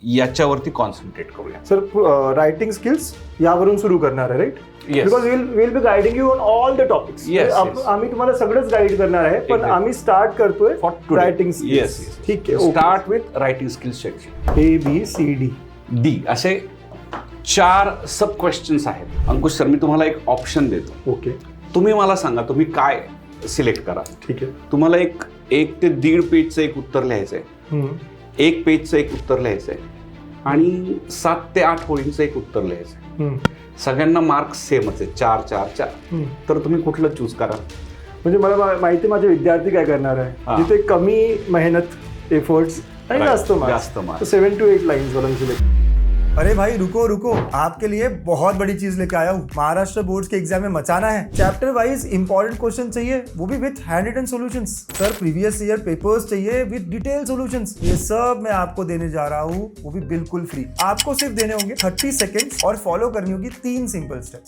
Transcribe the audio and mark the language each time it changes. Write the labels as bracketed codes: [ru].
[mr] याच्यावरती कॉन्सन्ट्रेट करूया. Sir writing skills यावरून सुरू करणार आहे, right? [en] Because will be guiding you on all the topics. [mr] आम्ही तुम्हाला सगळंच गाईड करणार आहे, पण आम्ही स्टार्ट करतोय रायटिंग स्किल्स. ठीक आहे, [en] Start with writing skills section. ABCD [mr] असे 4 सब क्वेश्चन्स आहेत. अंकुश सर, मी तुम्हाला एक ऑप्शन देतो. ओके, तुम्ही मला सांगा तुम्ही काय सिलेक्ट करा. ठीक आहे. तुम्हाला एक ते 1.5 पेजचं एक उत्तर लिहायचंय, 1 पेजचं एक उत्तर लिहायचंय आणि 7 ते 8 ओळींचं एक उत्तर लिहायचंय. सगळ्यांना मार्क्स सेमच आहे, 4 4 4. तर तुम्ही कुठलं चूज करा? म्हणजे मला माहिती माझे विद्यार्थी काय करणार आहे, जिथे कमी मेहनत, एफर्ट्स आणि जास्त मार्क्स, 7 to 8 लाइन्स वाला सिलेक्ट. [hi] अरे भाई रुको रुको, आपके लिए बहुत बड़ी चीज लेके आया हूँ. महाराष्ट्र बोर्ड के एग्जाम में मचाना है. चैप्टर वाइज इंपॉर्टेंट क्वेश्चन चाहिए, वो भी with hand written solutions. Sir previous year papers चाहिए विथ डिटेल सॉल्यूशंस. ये सब मैं आपको देने जा रहा हूँ, वो भी बिल्कुल फ्री. आपको सिर्फ देने होंगे 30 सेकेंड्स और फॉलो करनी होगी 3 सिंपल स्टेप.